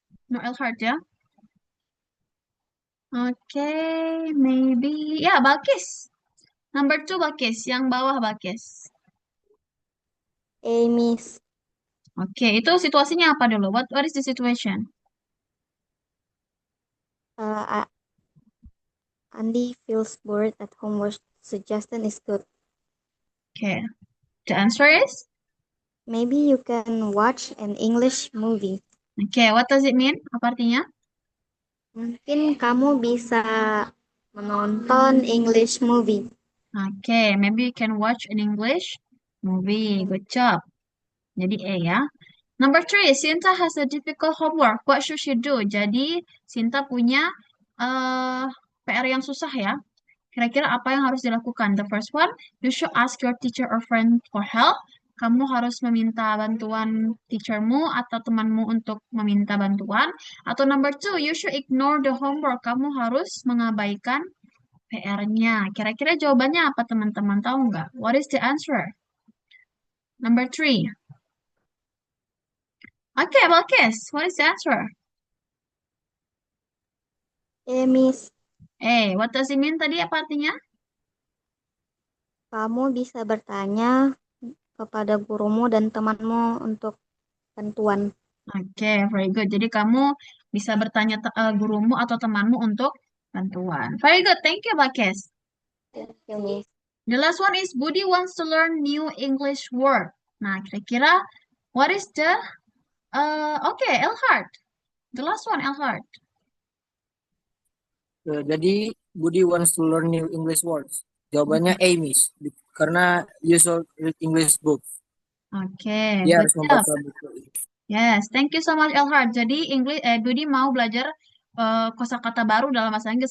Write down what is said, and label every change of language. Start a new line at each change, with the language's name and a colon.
English: No, Elhart ya. Okay, maybe. Ya, Balkis. Number 2, Balkis.
Indonesian: Yang bawah, Balkis.
English: A, Miss.
Indonesian: Oke, itu situasinya apa dulu?
English: What is the situation? Uh, Andy feels bored at home. What suggestion is good? Okay, the answer is? Maybe you can watch an English movie. Okay, what does it mean?
Indonesian: Apa artinya? Mungkin kamu bisa menonton English movie.
English: Okay, maybe you can watch an English movie. Good job.
Indonesian: Jadi A ya.
English: Number 3, Sinta has a difficult homework. What should she do?
Indonesian: Jadi, Sinta punya PR yang susah ya. Kira-kira apa yang harus dilakukan?
English: The first one, you should ask your teacher or friend for help.
Indonesian: Kamu harus meminta bantuan teachermu atau temanmu untuk meminta bantuan.
English: Atau number 2, you should ignore the homework.
Indonesian: Kamu harus mengabaikan PR-nya. Kira-kira jawabannya apa teman-teman? Tahu nggak?
English: What is the answer?
Indonesian: Number 3.
English: Okay, Balkis, what is the answer? Miss, What does it mean tadi?
Indonesian: Apa artinya? kamu bisa bertanya kepada gurumu dan temanmu untuk bantuan.
English: Oke, very good.
Indonesian: Jadi kamu bisa bertanya gurumu atau temanmu untuk bantuan.
English: Very good. Thank you, Balkis. Thank you, Miss. The last one is Budi wants to learn new English word.
Indonesian: Nah, kira-kira
English: what is the okay, Elhart. The last one, Elhart. Jadi Budi wants to learn new English words.
Indonesian: Jawabannya A, Miss. Karena
English: you should read English book. Oke,
Indonesian: Dia
English: good
Indonesian: harus
English: job.
Indonesian: membaca buku.
English: Yes, thank you so much, Elhart.
Indonesian: Jadi Budi mau belajar kosakata baru dalam bahasa Inggris.